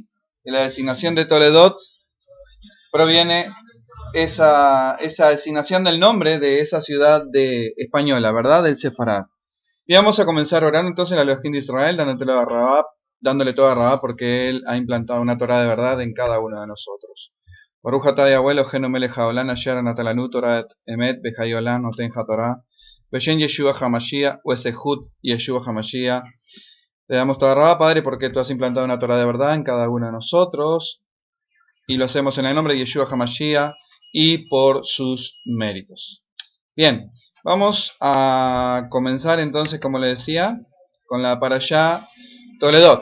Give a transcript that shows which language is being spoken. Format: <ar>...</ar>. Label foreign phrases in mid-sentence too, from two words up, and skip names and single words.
<es>De la designación de Toledot proviene esa designación del nombre de esa ciudad española, ¿verdad? Del Sefarad. Y vamos a comenzar orando entonces a Elohim de Israel, dándole todo a Rabá, porque él ha implantado una Torah de verdad en cada uno de nosotros.</es> <he>ברוך אתה יהוה אלוהינו מלך העולם אשר נתן לנו תורת אמת בחיי עולם נותן התורה בשם ישוע המשיח ובזכות ישוע המשיח.</he> <es>Le damos todo a Rabá, Padre, porque tú has implantado una Torah de verdad en cada uno de nosotros, y lo hacemos en el nombre de Yeshua HaMashiach y por sus méritos. Bien. Vamos a comenzar entonces, como le decía, con la Parashá Toledot.</es>